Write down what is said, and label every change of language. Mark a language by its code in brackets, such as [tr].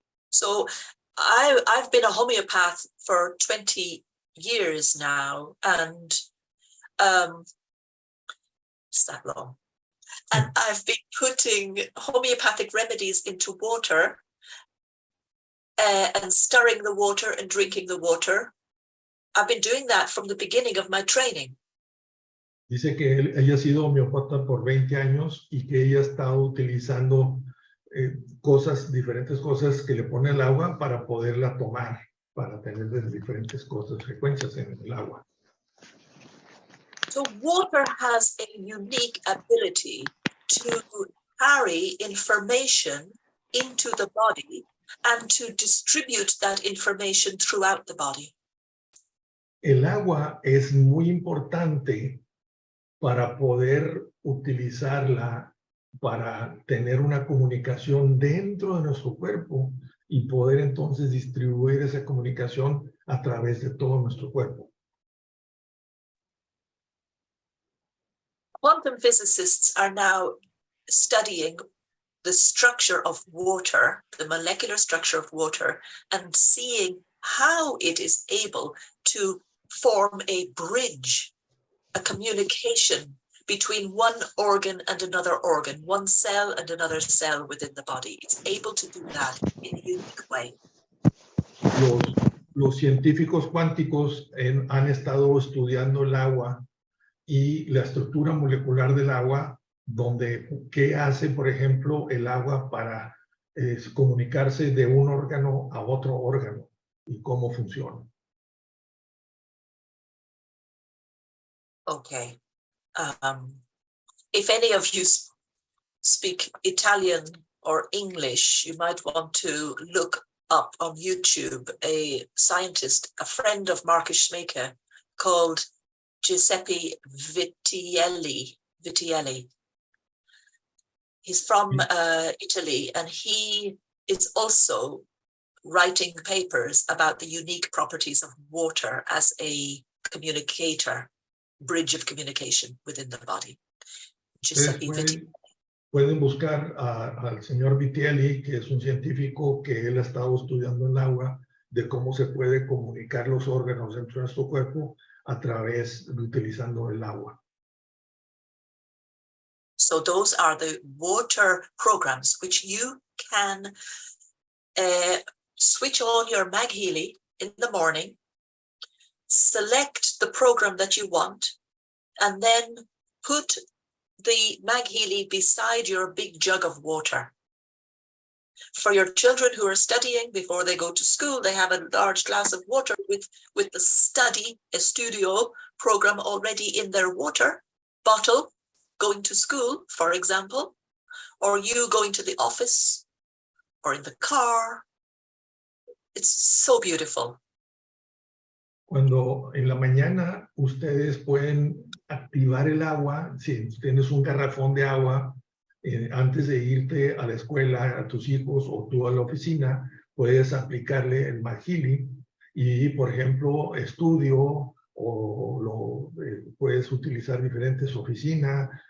[en] So I've been a homeopath for 20 years now, and it's that long. And I've been putting homeopathic remedies into water and stirring the water and drinking the water. I've been doing that from the beginning of my training. [es] Dice que ella ha sido homeopata por 20 años y que ella ha estado utilizando diferentes cosas que le pone al agua para poderla tomar, para tener diferentes cosas, frecuencias en el agua. [en] So water has a unique ability to carry information into the body and to distribute that information throughout the body. [es] El agua es muy importante para poder utilizarla para tener una comunicación dentro de nuestro cuerpo y poder entonces distribuir esa comunicación a través de todo nuestro cuerpo. [en] Quantum physicists are now studying the structure of water, the molecular structure of water, and seeing how it is able to form a bridge, a communication between one organ and another organ, one cell and another cell within the body. It's able to do that in a unique way. [es] Los científicos cuánticos han estado estudiando el agua y la estructura molecular del agua, donde qué hace, por ejemplo, el agua para comunicarse de un órgano a otro órgano y cómo funciona. [en] Okay. If any of you speak Italian or English, you might want to look up on YouTube a scientist, a friend of Marcus Schmaker, called Giuseppe Vittielli. He's from Italy, and he is also writing papers about the unique properties of water as a communicator, bridge of communication within the body. Giuseppe Vittielli. [es] Pueden buscar al señor Vittielli, que es un científico que él ha estado estudiando el agua, de cómo se puede comunicar los órganos dentro de nuestro cuerpo a través de utilizando el agua. [en] So those are the water programs which you can switch on your MagHealy in the morning, select the program that you want, and then put the MagHealy beside your big jug of water. For your children who are studying before they go to school, they have a large glass of water with the studio program already in their water bottle, going to school, for example, or you going to the office or in the car. It's so beautiful. [es] Cuando en la mañana ustedes pueden activar el agua, si tienes un garrafón de agua, antes de irte a la escuela, a tus hijos o tú a la oficina, puedes aplicarle el MagHealy y, por ejemplo, estudio o puedes utilizar diferentes oficinas.